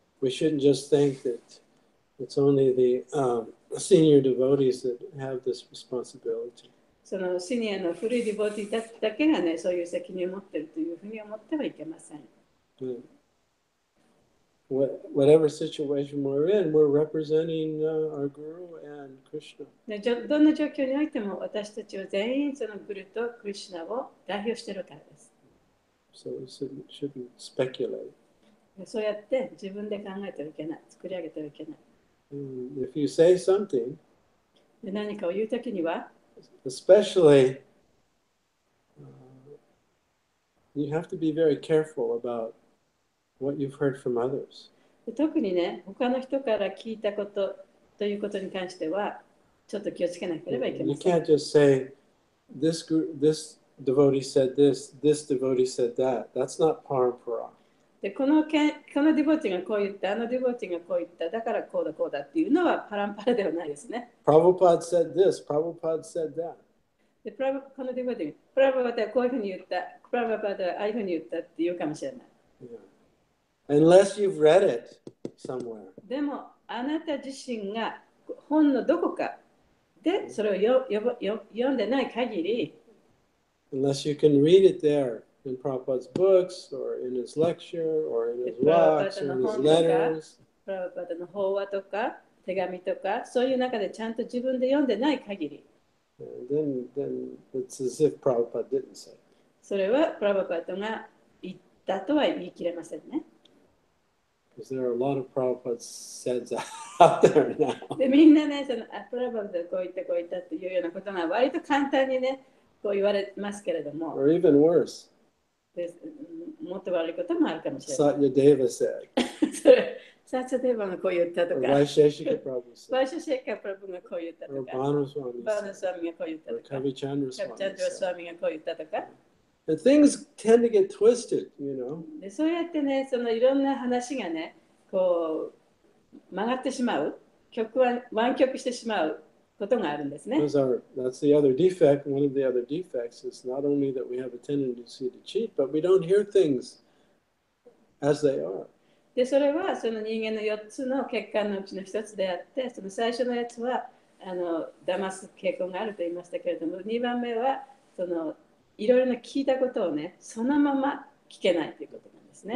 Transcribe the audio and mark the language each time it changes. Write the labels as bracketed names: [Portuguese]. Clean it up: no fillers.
[English] We shouldn't just think that it's only the senior devotees that have this responsibility. [Japanese] そのシニアの古いディボティだけがね、そういう責任を持っているというふうに思ってはいけません。 [English] Whatever situation we're in, we're representing our Guru and Krishna. [Japanese] でどんな状況においても私たちは全員そのグルとクリシュナを代表しているからです。 [English] So we shouldn't speculate. [Japanese] そうやって自分で考えてはいけない、作り上げてはいけない。 [English] If you say something, [Japanese] で何かを言うときには、 [English] especially, you have to be very careful about what you've heard from others. [Japanese] で特にね、他の人から聞いたことということに関しては、ちょっと気をつけなければいけ [English] You [Japanese] ません。 [English] can't just say, this devotee said this devotee said that. That's not parampara. [Japanese] でこのディボティがこう言った、あのディボティがこう言った、だからこうだこうだっていうのはパランパラではないですね。 [English] Prabhupada said this, Prabhupada said that. [Japanese] でこのディボティが、プラババタはこういうふうに言った、プラババタはああいうふうに言ったって言うかもしれない。 [English] Yeah. Unless you've read it somewhere. [Japanese] でも、あなた自身が本のどこかでそれを読んでない限り、 [English] Unless you can read it there in Prabhupada's books or in his lecture or in his walks or in his letters. [Japanese] プラババタの法話とか手紙とか、そういう中でちゃんと自分で読んでない限り、 [English] Then it's as if Prabhupada didn't say. [Japanese] それはプラババタが言ったとは言い切れませんね。 [English] Because there are a lot of Prabhupada says out there now. [Japanese] でみんなね、プラババタはこう言ったこう言ったっていうようなことが割と簡単にね、こう言われますけれども、 [English] Or even worse. [Japanese] でもっと悪いこともあるかもしれない。 [English] Satyadeva said. [Japanese] それサチャデーバがこう言ったと [English] Or [Japanese] か、 [English] Vaisheshika Prabhu [Japanese] バ [English] said. [Japanese] イシュシェイカプラブがこう言ったと [English] Or [Japanese] か、 [English] Banaswami [Japanese] バーナ [English] said. [Japanese] スワミがこう言った [English] Or [Japanese] とか、 [English] Kavichandra [Japanese] キャプチャン [English] Swami [Japanese] ドラス [English] said. [Japanese] ワミがこう言ったとか。 [English] And things tend to get twisted, you know. [Japanese] でそうやってね、そのいろんな話がね、こう曲がってしまう、湾曲してしまうことがあるんですね。 [English] That's the other defect. One of the other defects is not only that we have a tendency to cheat, but we don't hear things as they are. [Japanese] で、それはその人間の4つの欠陥のうちの1つであって、その最初のやつは騙す傾向があると言いましたけれども、2番目はそのいろいろな聞いたことをね、そのまま聞けないということなんですね。